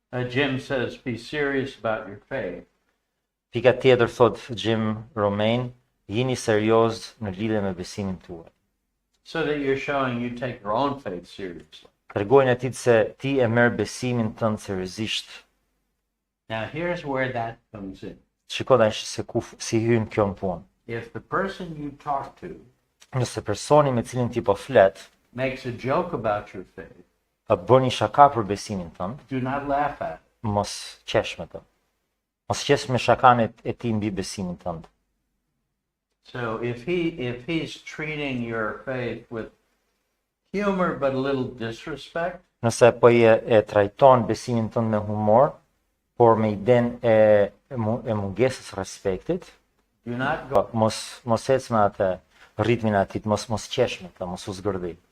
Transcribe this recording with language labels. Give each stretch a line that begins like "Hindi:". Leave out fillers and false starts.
English: Jim says, be serious about your faith.
Albanian: Pika tjetër thot Jim Romain, jini serioz në lidhje me besimin tuaj.
English: So that you're showing you take your own faith seriously.
Albanian: Tregojnë atij se ti e merr besimin tënd seriozisht.
English: Now, here's where that comes in.
Albanian: Shiko tash se si hyn kjo në punë.
English: If the person you talk to
Albanian: Nëse personi me cilin ti po flet,
English: makes a joke about your faith,
Albanian: bën një shaka për besimin tënd,
English: do not laugh at it.
Albanian: mos qesh me të. Mos qesh me shakan e ti mbi besimin tënd.
English: So if he's treating your faith with humor but a little disrespect,
Albanian: Nëse po e trajton besimin tënd me humor, por me iden e mungesës respektit,
English: do not go.
Albanian: mos ec me atë ritmin atit, mos qesh me të, mos u zgërdhi.